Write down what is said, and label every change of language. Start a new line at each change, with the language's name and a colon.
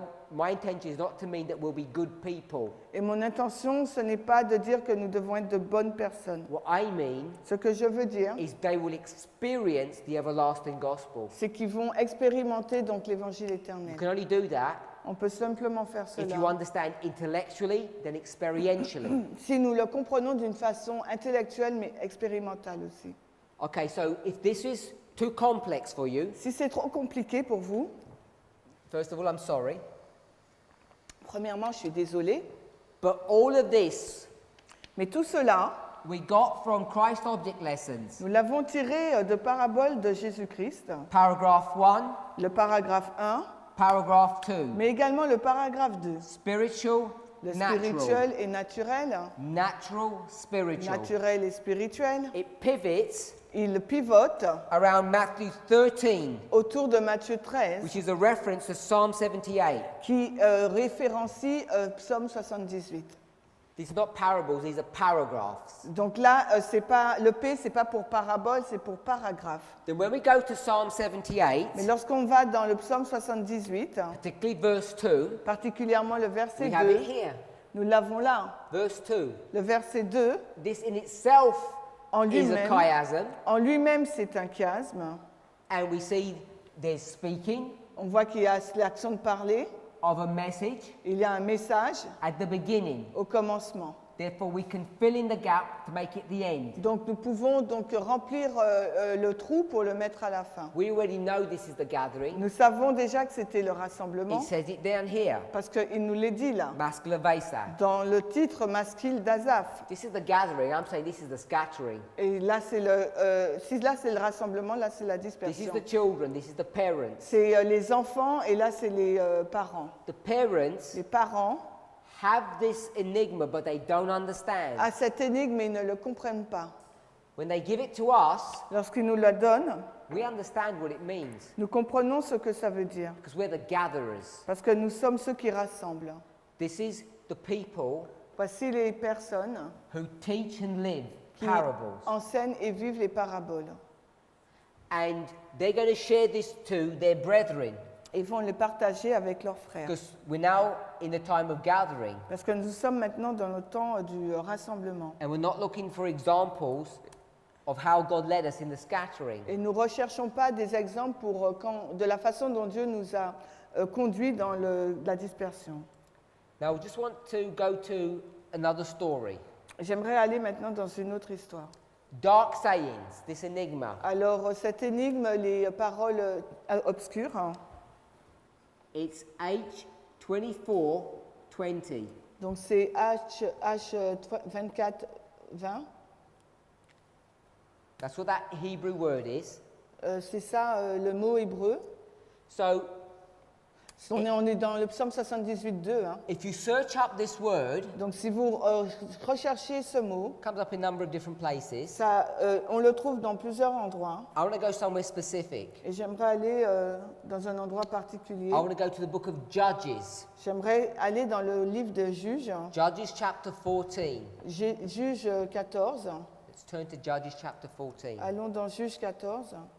English: my intention is not to mean that we'll be good people.
French: et mon intention, ce n'est pas de dire que nous devons être de bonnes personnes.
English: What I mean
French: Ce que je veux dire,
English: is they will experience the everlasting gospel.
French: c'est qu'ils vont expérimenter donc l'évangile
English: You
French: éternel.
English: can only do that
French: On peut simplement faire
English: if you
French: cela
English: understand intellectually, then experientially.
French: si nous le comprenons d'une façon intellectuelle mais expérimentale aussi.
English: Okay, so if this is too complex for you,
French: Si c'est trop compliqué pour vous,
English: first of all, I'm sorry.
French: premièrement, je suis désolée,
English: But all of this
French: mais tout cela,
English: we got from Christ Object Lessons.
French: nous l'avons tiré de paraboles de Jésus-Christ,
English: Paragraph 1,
French: le paragraphe 1,
English: paragraph 2.
French: mais également le paragraphe 2,
English: Spiritual,
French: le
English: natural.
French: spirituel et naturel,
English: Natural, spiritual.
French: naturel et spirituel.
English: It pivots
French: Il pivote
English: around Matthew 13,
French: autour de Matthieu 13,
English: which is a reference to Psalm 78.
French: qui référencie Psaume 78.
English: These are not parables, these are paragraphs.
French: Donc là, c'est pas, le P, c'est pas pour parabole, c'est pour paragraphe.
English: Then when we go to Psalm 78,
French: Mais lorsqu'on va dans le Psaume 78,
English: particularly verse 2,
French: particulièrement le verset
English: we have it
French: 2,
English: here.
French: nous l'avons là.
English: Verse 2.
French: Le verset 2,
English: This in itself
French: en
English: is a
French: lui-même, c'est un chiasme.
English: and we see there's speaking
French: On voit qu'il y a l'action de parler,
English: of a message
French: il y a un message
English: at the beginning.
French: au commencement.
English: Therefore, we can fill in the gap to make it the end.
French: Donc nous pouvons donc remplir le trou pour le mettre à la fin.
English: We already know this is the gathering.
French: Nous savons déjà que c'était le rassemblement
English: It says it down here.
French: parce qu'il nous l'a dit là,
English: Maskil Vesa.
French: dans le titre masquil d'Azaph.
English: This is the gathering. I'm saying this is the scattering.
French: Et là c'est si là c'est le rassemblement, là c'est la
English: This is
French: dispersion.
English: the children. This is the parents.
French: C'est les enfants et là c'est les parents.
English: The parents
French: Les parents
English: have this enigma, but they don't understand.
French: à cette énigme mais ils ne le comprennent pas.
English: When they give it to us,
French: Lorsqu'ils nous la donnent,
English: we understand what it means
French: nous comprenons ce que ça veut dire
English: because we're the gatherers.
French: parce que nous sommes ceux qui rassemblent.
English: This is the people
French: Voici les personnes
English: who teach and live
French: qui
English: parables.
French: enseignent et vivent les paraboles.
English: And they're going to share this to their brethren
French: Ils vont les partager avec leurs frères.
English: because we're now in the time of gathering
French: Parce que nous sommes maintenant dans le temps du rassemblement.
English: and we're not looking for examples of how God led us in the scattering.
French: Et nous ne recherchons pas des exemples pour, de la façon dont Dieu nous a conduits dans la dispersion.
English: Now, we just want to go to another story.
French: J'aimerais aller maintenant dans une autre histoire.
English: Dark sayings, this enigma.
French: Alors, cette énigme, les paroles obscures, hein,
English: It's H2420.
French: donc c'est H24-20.
English: That's what that Hebrew word is.
French: C'est ça le mot hébreu.
English: So,
French: On est dans le psaume 78-2. Hein.
English: if you search up this word,
French: Donc si vous recherchez ce mot,
English: it comes up in a number of different places.
French: ça, on le trouve dans plusieurs endroits.
English: I want to go somewhere specific.
French: Et j'aimerais aller dans un endroit particulier.
English: I want to go to the book of Judges.
French: J'aimerais aller dans le livre de Juges,
English: Judges chapter 14.
French: Juges 14.
English: Let's turn to Judges chapter 14.
French: Allons dans Juges 14.